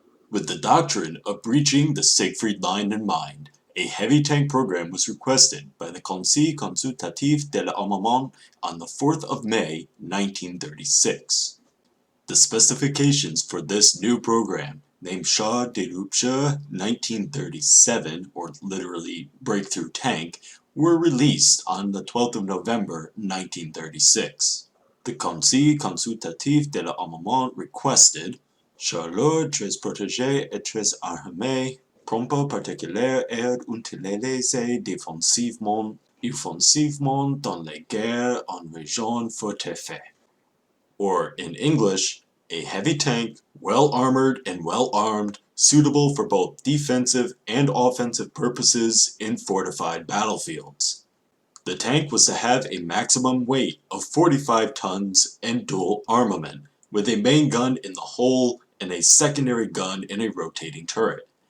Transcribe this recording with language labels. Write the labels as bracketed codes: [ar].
[en] With the doctrine of breaching the Siegfried Line in mind, a heavy tank program was requested by the Conseil Consultatif de l'Armement on the 4th of May, 1936. The specifications for this new program, named Char de Rupture 1937, or literally Breakthrough Tank, were released on the 12th of November, 1936. [fr] The Conseil Consultatif de l'Armement requested Char lourd, très protégé et très armé, propos particulier et utilisé offensivement dans les guerres en région fortifiée. [en] Or, in English, a heavy tank, well armored and well armed, suitable for both defensive and offensive purposes in fortified battlefields. The tank was to have a maximum weight of 45 tons and dual armament, with a main gun in the hull and a secondary gun in a rotating turret.